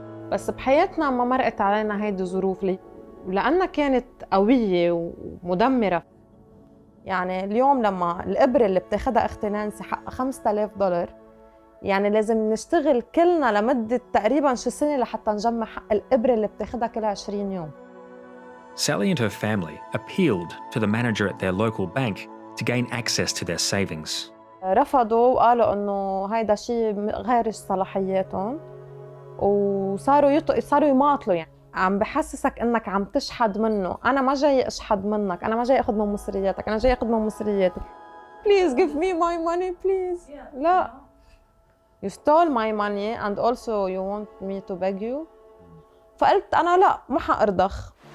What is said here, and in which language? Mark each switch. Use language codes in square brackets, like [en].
[ar] بس بحياتنا ما مرقت علينا هيدي الظروف لأنها كانت قوية ومدمرة. يعني اليوم لما الإبرة اللي بتاخدها أختي نانسي حقها $5000، يعني لازم نشتغل كلنا لمدة تقريباً شي سنة لحتى نجمع حق الإبرة اللي بتاخدها كل 20 يوم. [en] Sally and her family appealed to the manager at their local bank to gain access to their savings. [ar] رفضوا وقالوا إنه هيدا شيء غير صلاحياتهم، وصاروا صاروا يماطلوا. يعني عم بحسسك إنك عم تشحد منه. أنا ما جاي أشحد منك، أنا ما جاي أخذ من مصرياتك، أنا جاي أخذ من مصرياتك. [en] Please give me my money, please. [ar] لا. [en] You stole my money and also you want me to beg you. [ar] فقلت أنا لا، ما حأرضخ.